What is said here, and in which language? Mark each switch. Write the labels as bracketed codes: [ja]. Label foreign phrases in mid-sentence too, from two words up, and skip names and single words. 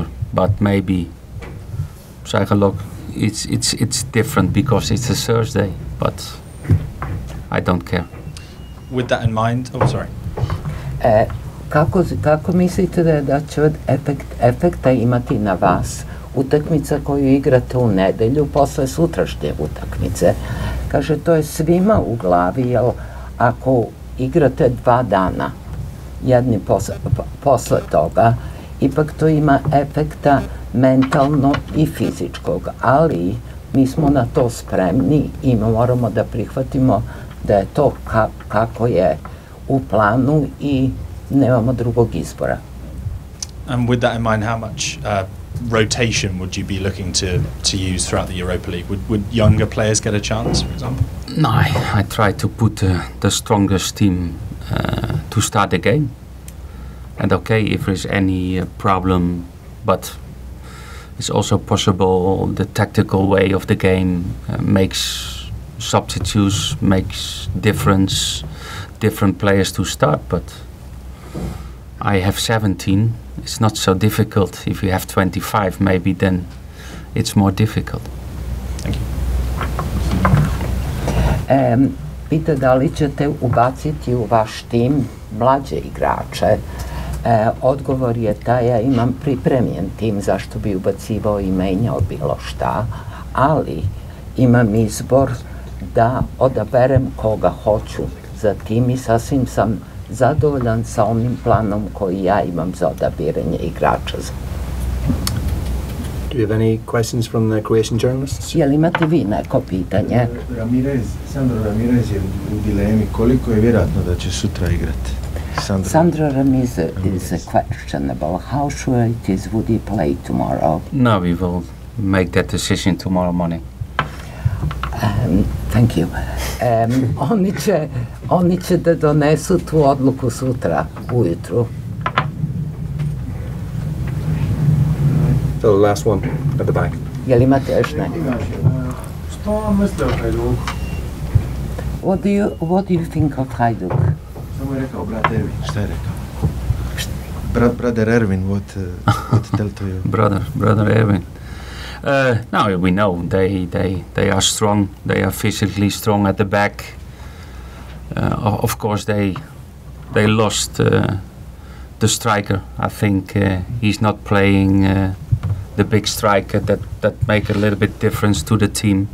[en] But maybe it's different because it's a Thursday, but I don't care. With that in mind, oh sorry. [sr] Kako mislite da će efekta imati na vas utakmica koju igrate u nedelju posle sutrašnje utakmice? Kaže, to je svima u glavi, jer ako igrate 2 dana, jedni posle toga, ipak to ima efekta mentalno i fizičkog, ali mi smo na to spremni i moramo da prihvatimo da je to kako je u planu i nemamo drugog izbora. [en] And with that in mind, how much rotation would you be looking to use throughout the Europa League? Would younger players get a chance, for example? No, I try to put the strongest team to start the game. And okay, if there's any problem, but it's also possible the tactical way of the game makes substitutes, makes different players to start. But I have 17. It's not so difficult. If you have 25, maybe then it's more difficult. Thank you. [sr] Pita da li ćete ubaciti u vaš tim mlađe igrače. Odgovor je taj, ja imam pripremljen tim zašto bi ubacivao i menjao bilo šta, ali imam izbor da odaberem koga hoću za tim i sasvim sam zadovoljan sa onim planom koji ja imam za odabiranje igrača. [en] Do you have any questions from the Croatian journalists? [sr] Jel imate vi neko pitanje? [hr] Sandro Ramirez je u dilemi koliko je vjerojatno da će sutra igrati. [en] Sandro Ramirez is questionable. How sure it is would he play tomorrow? No, we will make that decision tomorrow morning. Thank you. [sr] Oni će da donesu tu odluku sutra ujutru. [en] So the last one at the back. [sr] Jel imate još neko? [hr] Što vam misle o Hajduku? [en] What do you think of Hajduk? [sr] Samo je rekao brat Ervin. Šta je rekao? [en] Brother Ervin, what tell to you? Brother Erwin. No, we know they are strong. They are physically strong at the back. Of course, they lost the striker. I think he's not playing the big striker that make a little bit difference to the team.